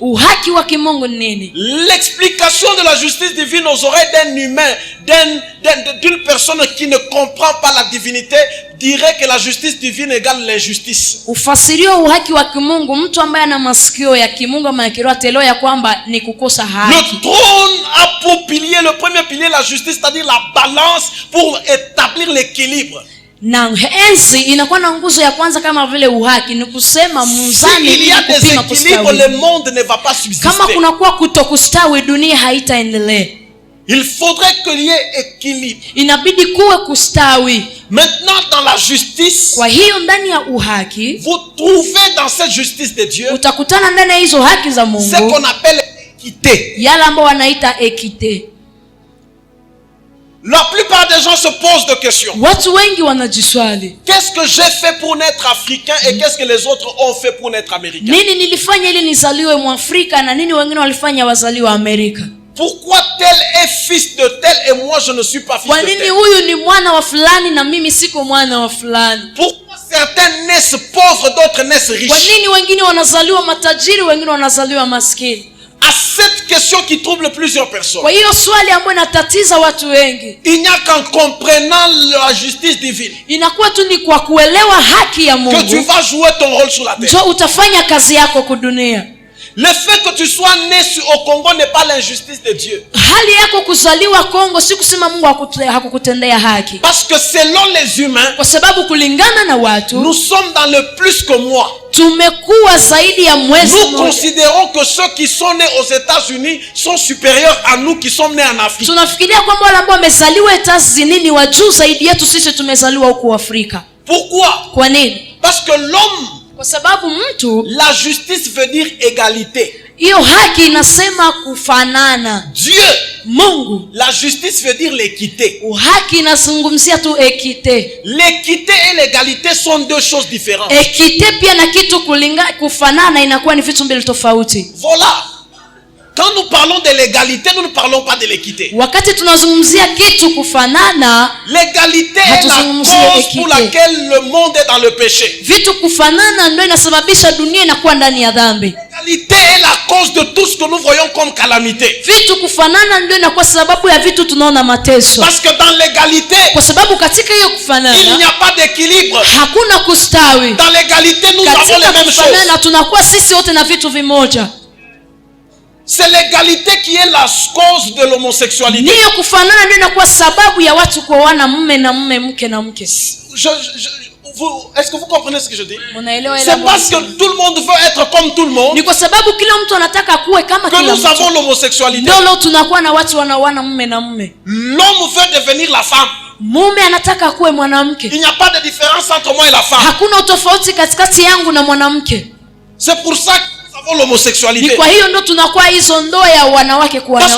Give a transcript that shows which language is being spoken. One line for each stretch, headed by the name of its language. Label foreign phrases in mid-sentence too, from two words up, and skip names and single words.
French: L'explication de la justice divine aux oreilles d'un humain, d'une personne qui ne comprend pas la divinité, dirait que la justice divine égale l'injustice. Le trône a pour pilier, le premier pilier, la justice, c'est-à-dire la balance pour établir l'équilibre.
Swahili: Na enzi inakuwa na nguzo ya kwanza kama vile uhaki, ni kusema mzani ili kupima kustawi.
French: Le monde ne va pas subsister.
Swahili: Kama kunakuwa kutokustawi, dunia haitaendelea.
French: Il faudrait qu'il y ait équilibre.
Swahili: Inabidi kuwe kustawi.
French: Maintenant dans la justice,
Swahili: kwa hiyo ndani ya uhaki,
French: vous trouvez dans cette justice de Dieu,
Swahili: utakutana ndani ya hizo haki za Mungu,
French: ce qu'on appelle équité.
Swahili: Yale ambao wanaita équité.
French: La plupart des gens se posent des questions.
Swahili: Watu wengi wanajiswali,
French: qu'est-ce que j'ai fait pour naître africain et qu'est-ce que les autres ont fait pour naître américain?
Swahili: Nini nilifanya ili nizaliwe Mwafrika na nini wengine walifanya wazaliwe Amerika?
French: Pourquoi tel est fils de tel et moi je ne suis pas fils de tel?
Swahili: Kwa nini huyu ni mwana wa fulani na mimi siko mwana wa fulani?
French: Pourquoi certains naissent pauvres, d'autres naissent riches?
Swahili: Kwa nini wengine wanazaliwa matajiri, wengine wanazaliwa maskini?
French: À cette question qui trouble plusieurs personnes,
Swahili: kwa hiyo swali ambayo inatatiza watu wengi,
French: il n'y a qu'en comprenant la justice divine
Swahili: inakuwa tu ni kwa kuelewa haki ya Mungu
French: que tu vas jouer ton rôle sur la terre.
Swahili: Ndio utafanya kazi yako kudunia.
French: Le fait que tu sois né au Congo n'est pas l'injustice de Dieu.
Swahili: Hali yako kuzaliwa Kongo si kusema Mungu hakukutendea haki.
French: Parce que selon les humains,
Swahili: kwa sababu kulingana na watu,
French: nous sommes dans le plus que moi.
Swahili: Tumekuwa zaidi ya mwezi mmoja.
French: Nous considérons que ceux qui sont nés aux États-Unis sont supérieurs à nous qui sommes nés en Afrique.
Swahili: Tunafikiria kwamba wale ambao wamezaliwa États-Unis ni wa juu zaidi yetu sisi tumezaliwa huko Afrika.
French: Pourquoi?
Swahili: Kwa nini?
French: Parce que l'homme,
Swahili: kwa sababu mtu,
French: la justice veut dire égalité.
Swahili: Hiyo haki inasema kufanana.
French: Dieu,
Swahili: Mungu,
French: la justice veut dire l'équité.
Swahili: Haki inazungumzia tu équité.
French: L'équité et l'égalité sont deux choses différentes.
Swahili: Équité pia na kitu kufanana inakuwa ni vitu mbili tofauti.
French: Voilà. Quand nous parlons de l'égalité, nous ne parlons pas de l'équité.
Swahili: Wakati tunazungumzia kitu kufanana,
French: l'égalité est la cause pour laquelle le monde est dans le péché.
Swahili: Vitu kufanana ndio inasababisha dunia inakuwa ndani ya dhambi.
French: L'égalité est la cause de tout ce que nous voyons comme calamité.
Swahili: Vitu kufanana ndio inakuwa sababu ya vitu tunaona mateso.
French: Parce que dans l'égalité,
Swahili: kwa sababu katika hiyo kufanana,
French: il n'y a pas d'équilibre.
Swahili: Hakuna kustawi.
French: Dans l'égalité, nous avons les mêmes choses.
Swahili: Na tunakuwa sisi wote na vitu vimoja.
French: C'est l'égalité qui est la cause de l'homosexualité.
Swahili: Niyo kufanana ndio inakuwa sababu ya watu kuoana mume na mume, mke na mke.
French: Est-ce que vous comprenez ce que je dis? C'est parce que tout le monde veut être comme tout le monde.
Swahili: Ni kwa sababu kila mtu anataka kuwe kama kila mtu.
French: Que nous avons l'homosexualité.
Swahili: Ndio leo tunakuwa na watu wanaoana mume na mume.
French: L'homme veut devenir la femme.
Swahili: Mume anataka kuwe mwanamke.
French: Il n'y a pas de différence entre moi et la femme.
Swahili: Hakuna utofauti katikati yangu na mwanamke.
French: C'est pour ça que l'homosexualité.
Swahili: Ni kwa hiyo ndo tunakuwa hizo ndoa ya wanawake kwa wanawake.